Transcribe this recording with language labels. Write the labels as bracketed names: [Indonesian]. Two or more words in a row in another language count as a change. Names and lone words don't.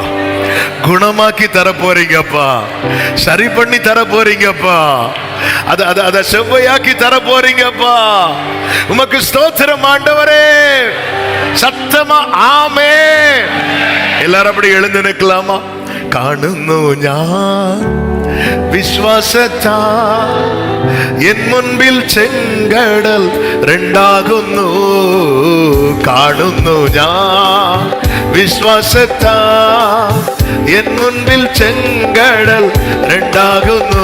[Tamil] குணமாக்கி தர போறீங்கப்பா. சரி பண்ணி தர போறீங்கப்பா. அத செவ்வையாக்கி தர போறீங்கப்பா. உமக்கு ஸ்தோத்திரம் ஆண்டவரே. சத்தமா ஆமென். எல்லாரும் அப்படி எழுந்து நிற்கலாமா? [Malayalam] കാണുന്നു ഞാൻ വിശ്വാസത്താ എൻ മുൻപിൽ ചെങ്കടൽ രണ്ടാകുന്നു. കാണുന്നു ഞാൻ വിശ്വാസത്താ എൻ മുൻപിൽ ചെങ്കടൽ രണ്ടാകുന്നു.